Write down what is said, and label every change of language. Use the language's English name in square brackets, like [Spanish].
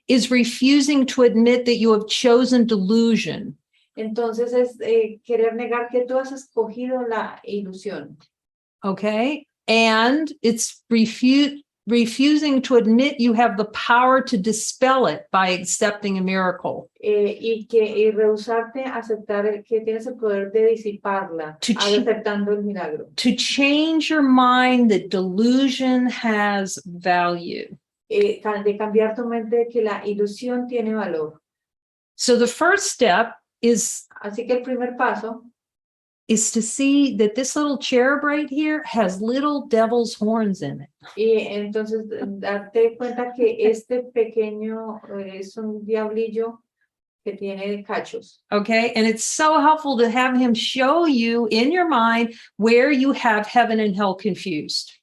[English] is refusing to admit that you have chosen delusion. [Spanish] entonces es querer negar que tú has escogido la ilusión. [English] Okay. And it's refusing to admit you have the power to dispel it by accepting a miracle. [Spanish] Y rehusarte a aceptar que tienes el poder de disiparla, [English] To [Spanish] aceptando el milagro. [English] To change your mind that delusion has value. [Spanish] De cambiar tu mente de que la ilusión tiene valor. [English] So the first step is [Spanish] Así que el primer paso [English] to see that this little cherub right here has little devil's horns in it. [Spanish] y entonces darte cuenta que este pequeño es un diablillo que tiene cachos. [English] Okay. And it's so helpful to have him show you in your mind where you have heaven and hell confused.